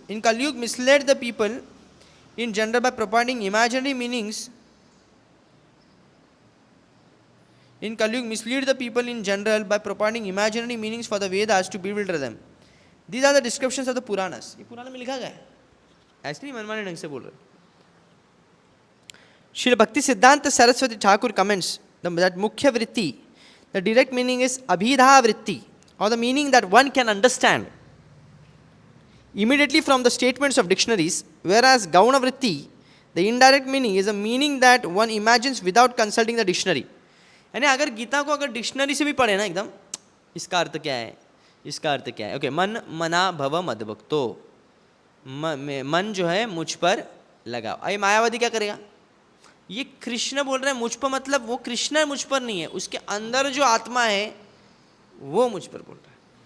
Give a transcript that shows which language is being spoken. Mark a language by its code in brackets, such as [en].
[en] In Kaliyuga mislead the people in general by providing imaginary meanings. In Kali-yuga mislead the people in general by providing imaginary meanings for the Vedas to bewilder them. These are the descriptions of the Puranas. [hi] ये पुराण में लिखा गया है, ऐसे नहीं मनमाने ढंग से बोल रहे। [en] Srila Bhakti Siddhanta Saraswati Thakur comments that Mukhya Vritti, the direct meaning is Abhidha Vritti, or the meaning that one can understand immediately from the statements of dictionaries, whereas Gauna Vritti, the indirect meaning, is a meaning that one imagines without consulting the dictionary. [hi] यानी अगर गीता को अगर dictionary से भी पढ़े ना एकदम, इसका अर्थ क्या है, इसका अर्थ क्या है, ओके, [sa] मन मना भव मदभक्तो, [hi] मन जो है मुझ पर लगाओ। अरे मायावादी क्या करेगा, ये कृष्ण बोल रहे हैं मुझ पर, मतलब वो कृष्ण मुझ पर नहीं है, उसके अंदर जो आत्मा है वो मुझ पर बोल रहा है।